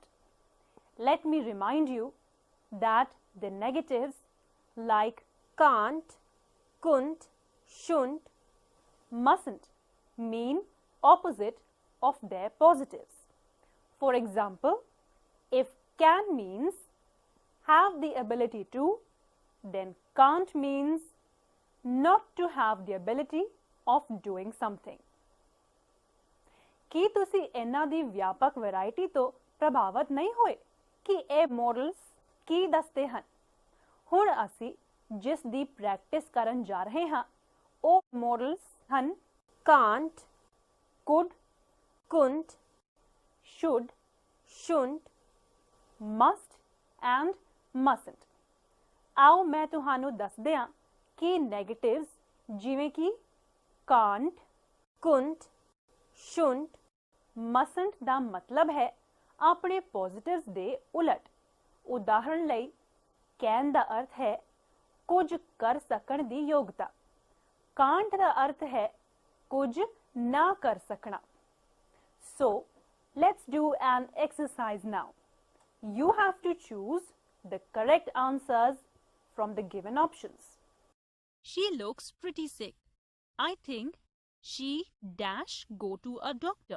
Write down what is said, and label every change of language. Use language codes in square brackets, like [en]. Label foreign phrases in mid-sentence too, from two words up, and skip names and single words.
[en] Let me remind you that the negatives like can't, couldn't, shouldn't, mustn't mean opposite of their positives. For example, if can means have the ability to, then can't means not to have the ability of doing something. [pa] ਕੀ ਤੁਸੀਂ ਇਹਨਾਂ ਦੀ ਵਿਆਪਕ ਵੈਰਾਈਟੀ ਤੋਂ ਪ੍ਰਭਾਵਿਤ ਨਹੀਂ ਹੋਏ ਕਿ ਇਹ ਮੋਡਲਸ ਕੀ ਦੱਸਦੇ ਹਨ? ਹੁਣ ਅਸੀਂ ਜਿਸ ਦੀ ਪ੍ਰੈਕਟਿਸ ਕਰਨ ਜਾ ਰਹੇ ਹਾਂ ਉਹ ਮੋਡਲਸ ਹਨ [en] can't, could, couldn't, should, shouldn't, must and mustn't. [pa] ਆਓ ਮੈਂ ਤੁਹਾਨੂੰ ਦੱਸ ਦਿਆਂ ਕਿ ਨੈਗੇਟਿਵਸ ਜਿਵੇਂ ਕਿ [en] can't, couldn't, shouldn't, mustn't [pa] ਦਾ ਮਤਲਬ ਹੈ ਆਪਣੇ ਪੋਜ਼ਿਟਿਵਸ ਦੇ ਉਲਟ। ਉਦਾਹਰਣ ਲਈ can ਦਾ ਅਰਥ ਹੈ ਕੁਝ ਕਰ ਸਕਣ ਦੀ ਯੋਗਤਾ, can't ਦਾ ਅਰਥ ਹੈ ਕੁਝ ਨਾ ਕਰ ਸਕਣਾ। [en] So, let's do an exercise now. You have to choose the correct answers from the given options. She looks pretty sick. I think she dash go to a doctor.